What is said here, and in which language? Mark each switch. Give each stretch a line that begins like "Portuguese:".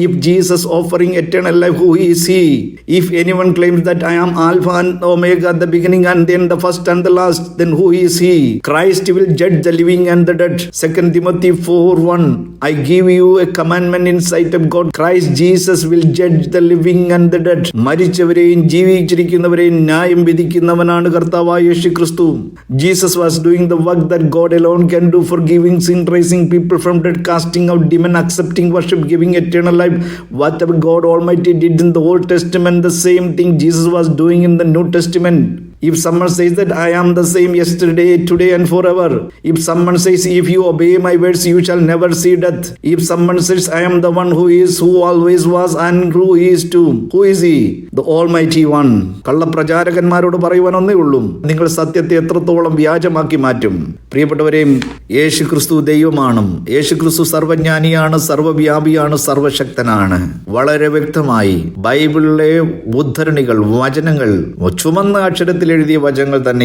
English: If Jesus offering eternal life, who is he? If anyone claims that I am Alpha and Omega, the beginning and then the first and the last, then who is he? Christ will judge the living and the dead. 2 Timothy 4:1. I give you a commandment in sight of God. Christ Jesus will judge the living and the dead.
Malayalam: മരിച്ചവരെയും ജീവിച്ചിരിക്കുന്നവരെയും ന്യായം വിധിക്കുന്നവനാണ് കർത്താവായ യേശു ക്രിസ്തു.
English: Jesus was doing the work that God alone can do, forgiving sin, raising people from dead, casting out demon, accepting worship, giving eternal life. Whatever God Almighty did in the Old Testament, the same thing Jesus was doing in the New Testament. If someone says that I am the same yesterday, today and forever. If someone says, if you obey my words, you shall never see death. If someone says, I am the one who is, who always was and who is to. Who is he? The Almighty One.
Malayalam: കള്ളപ്രചാരകന്മാരോട് പറയുവാൻ ഒന്നേ ഉള്ളൂ, നിങ്ങൾ സത്യത്തെ എത്രത്തോളം വ്യാജമാക്കി മാറ്റും. പ്രിയപ്പെട്ടവരെയും, യേശു ക്രിസ്തു ദൈവമാണ്. യേശു ക്രിസ്തു സർവജ്ഞാനിയാണ്, സർവവ്യാപിയാണ്, സർവശക്തനാണ്. വളരെ വ്യക്തമായി ബൈബിളിലെ ഉദ്ധരണികൾ, വചനങ്ങൾ ചുമന്ന അക്ഷരത്തിൽ എഴുതിയ വചനങ്ങൾ തന്നെ.